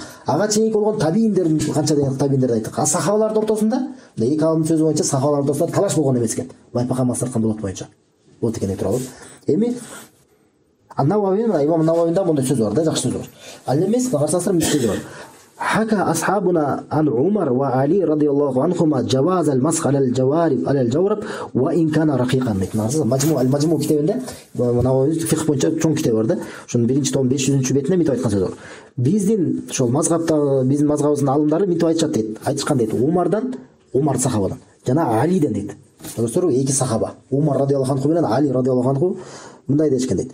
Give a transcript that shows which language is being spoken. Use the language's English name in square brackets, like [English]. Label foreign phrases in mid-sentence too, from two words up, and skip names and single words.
[Kyrgyz] Ага чейинки болгон табииндердин канча деген табииндерди айттык. Сахабалардын ортосунда, эки алымдын сөзү боюнча сахабалардын ортосунда талаш болгон эмес экен. Байпакка мас тарткан болот боюнча. Болот экен деп турабыз. Эми Ан-Навави, имам Нававинда мындай сөз бар да, жакшы сөз бар. Ал эмес, карасаңыздар мындай сөз бар. [Arabic] حكى أصحابنا عن عمر وعلي رضي الله عنهما جواز المسح على الجورب وإن كان رقيقا дейт. [Kyrgyz] Мажму китебинде Навави фикх боюнча чоң китеп бар да. Ошонун 1-том 500 бетине мынтип айткан сөз бар. Биздин ошол мазхабта, биздин мазхабыбыздын алымдары мынтип айтышат дейт. Айтышкан дейт. Умар сахабадан жана Алиден дейт. Көрсөңөр, эки сахаба, Умар [Arabic] رضي الله عنه [Kyrgyz] менен Али [Arabic] رضي الله عنه [Kyrgyz] мындай дешкен дейт.